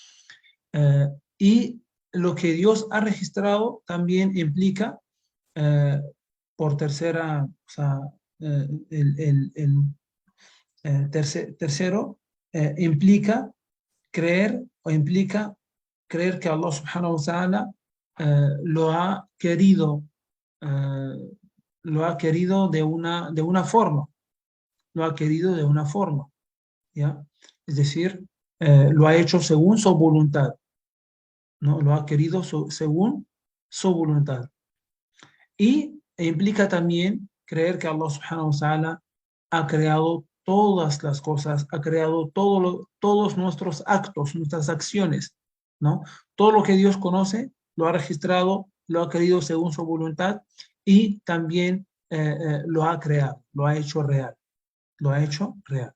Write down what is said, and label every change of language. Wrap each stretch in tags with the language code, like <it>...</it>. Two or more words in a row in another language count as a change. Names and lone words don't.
<es>Y lo que Dios ha registrado también implica, eh, por tercera, o sea, tercero, implica creer que</es> <ar>الله سبحانه وتعالى</ar> <es>lo ha querido, eh, de una forma, lo ha querido de una forma, ¿ya? Es decir, lo ha hecho según su voluntad, ¿no? Lo ha querido según su voluntad. E implica también creer que</es> <ar>الله سبحانه وتعالى</ar> <es>ha creado todas las cosas, ha creado todos nuestros actos, nuestras acciones, ¿no? Todo lo que Dios conoce, lo ha registrado, lo ha querido según su voluntad y también lo ha creado, lo ha hecho real, lo ha hecho real.</es>